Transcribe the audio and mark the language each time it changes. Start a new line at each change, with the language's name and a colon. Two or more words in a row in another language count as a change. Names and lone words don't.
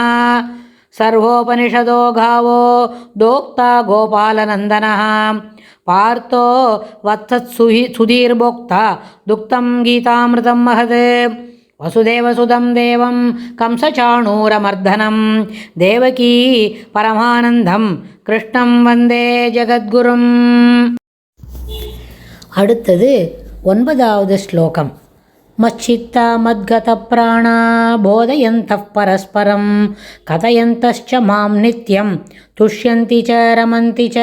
Sanskrit: सर्वोपनिषदो गावो दोक्ता गोपालनन्दनः पार्थो वत्सत्सुधीर्भोक्ता दुक्तं गीतामृतं महत्। वसुदेवसुतं देवं कंसचाणूरमर्दनं देवकी परमानन्दं कृष्णं वन्दे ஜகத்குரும்.
Tamil: அடுத்தது 9வது ஸ்லோகம்.
Sanskrit: मच्चित्ता मद्गतप्राणा बोधयन्तः परस्परम् कथयन्तश्च मां नित्यं तुष्यन्ति च रमन्ति च.